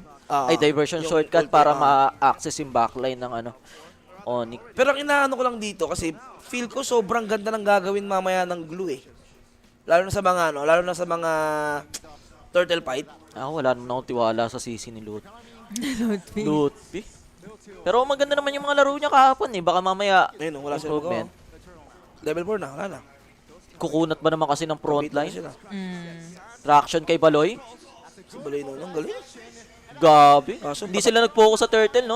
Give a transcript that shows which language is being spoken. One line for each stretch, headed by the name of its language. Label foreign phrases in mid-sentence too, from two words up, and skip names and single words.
Filipino: Diversion yung shortcut ulti, para ma-access yung backline ng ano, ONIC. Pero ang inaano ko lang dito kasi feel ko sobrang ganda ng gagawin mamaya ng glue eh. Lalo na sa mga ano, lalo na sa mga
English: turtle fight.
Filipino: Wala naman akong tiwala sa CC ni Lut. Lutfi. Lutfi. Pero maganda naman yung mga laro niya kahapon eh. Baka mamaya Ayun, wala silang improvement. magawa. Level 4 na, wala na. Kukunat ba naman kasi ng front Beat na line? sila. Traction kay Baloy. Si Baloy nung galing. Gabi. Kaso, Hindi sila nag-focus sa turtle, no?